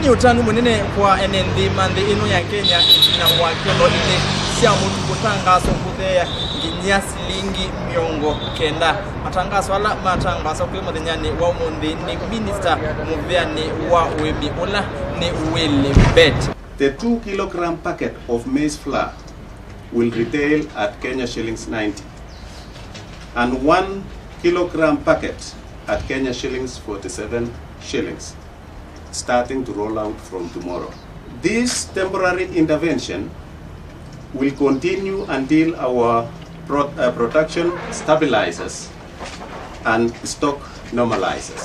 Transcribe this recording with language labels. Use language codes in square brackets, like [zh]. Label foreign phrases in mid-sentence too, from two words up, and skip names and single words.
[kam] utanu munene kwa enenthi manthi ino ya Kenya na mwakelo ine cia Mutu Kutheea nginya silingi miongo kenda. Matangaaswa ala matangaaswa kwa muthenyani wa umuthi ni minisita muveani wa uimi ula ni Willy Bett. [en] The 2 kilogram packet of maize flour will retail at Kenya shillings 90 and 1 kilogram packet at Kenya shillings 47 shillings, starting to roll out from tomorrow. This temporary intervention will continue until our production stabilizes and stock normalizes.